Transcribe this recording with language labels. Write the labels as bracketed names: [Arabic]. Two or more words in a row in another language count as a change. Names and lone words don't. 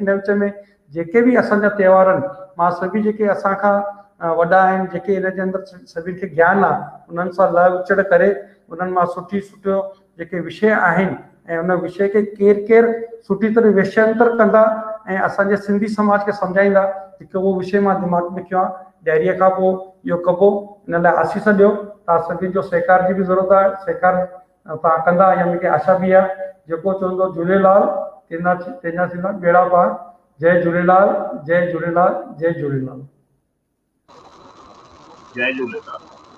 [Sindhi] इन विच में जेके बि असांजा त्योहार आहिनि, मां सभई जेके असांखां वॾा आहिनि, जेके इन जे अंदरि सभिनि खे ज्ञान आहे, उन्हनि सां लह विचड़ करे उन्हनि मां सुठो जेके विषय आहिनि ऐं उन विषय खे केरु सुठी तरह विषयांतर कंदा ऐं असांजे सिंधी समाज खे सम्झाईंदा, हिकु उहो विषय मां दिमाग़ में कयो आहे। ॾियारीअ खां पोइ इहो कबो, इन लाइ आसीस ॾियो। तव्हां सभिनि जो सहकार जी बि ज़रूरत आहे, सहकार तव्हां कंदा, या मूंखे आशा बि आहे। जेको चवंदो झूलेलाल तेजा थींदा बेड़ा पार। जय झूलेलाल, जय झूलेलाल, जय झूलेलाल। जय झूलेलाल।